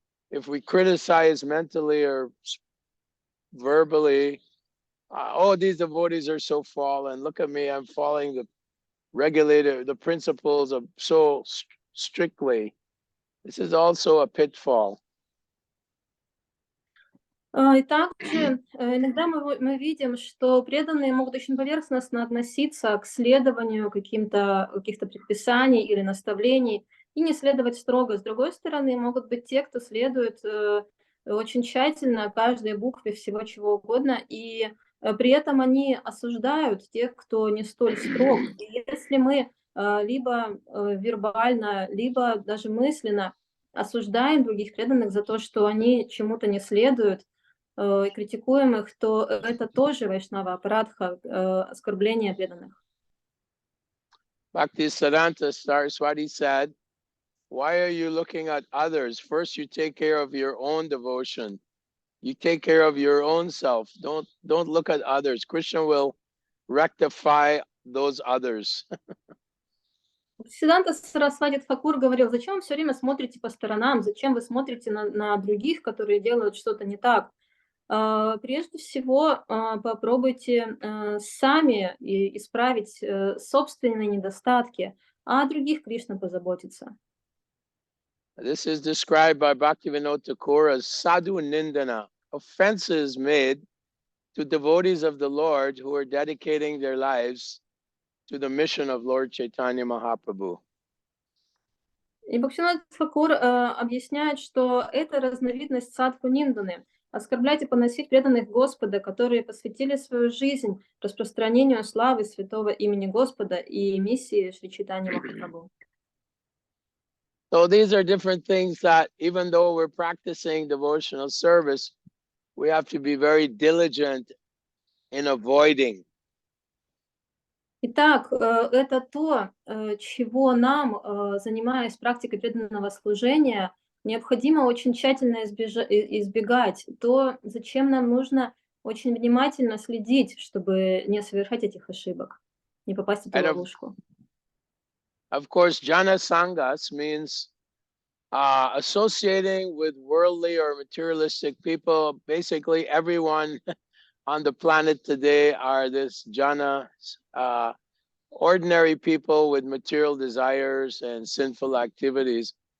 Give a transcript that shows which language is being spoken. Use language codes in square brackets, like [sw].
[en] If we criticize mentally or verbally, oh, these devotees are so fallen. Look at me, I'm following the principles of so strictly. This is also a pitfall. [ru] И также иногда мы видим, что преданные могут очень поверхностно относиться к следованию каких-то предписаний или наставлений и не следовать строго. С другой стороны, могут быть те, кто следует очень тщательно каждой букве всего чего угодно, и при этом они осуждают тех, кто не столь строг. И если мы либо вербально, либо даже мысленно осуждаем других преданных за то, что они чему-то не следуют, и критикуем их, то это тоже вайшнава апарадха, оскорбление преданных. [en] Bhaktisiddhanta Saraswati said, why are you looking at others? First, you take care of your own devotion. You take care of your own self. Don't look at others. Krishna will rectify those others. [ru] Сиданта Сарасвати Тхакур говорил, зачем вы все время смотрите по сторонам, зачем вы смотрите на других, которые делают что-то не так. Прежде всего, попробуйте сами исправить собственные недостатки, а о других Кришна позаботится. [en] This is described by Bhaktivinoda Thakur as sadhu nindana, offenses made to devotees of the Lord who are dedicating their lives to the mission of Lord Chaitanya Mahaprabhu. [ru] И Бхактивinoda Тхакур объясняет, что это разновидность садху нинданы, оскорблять и поносить преданных Господа, которые посвятили свою жизнь распространению славы святого имени Господа и миссии Шри Чайтанья Махапрабху. [en] So these are different things that even though we're practicing devotional service, we have to be very diligent in avoiding. [ru] Итак, это то, чего нам, занимаясь практикой преданного служения, необходимо очень тщательно избегать, то, зачем нам нужно очень внимательно следить, чтобы не совершать этих ошибок, не попасть в эту ловушку. [en] Of course, jana sangas means associating with worldly or materialistic people. Basically, everyone on the planet today are this jana, ordinary people with material desires and sinful activities.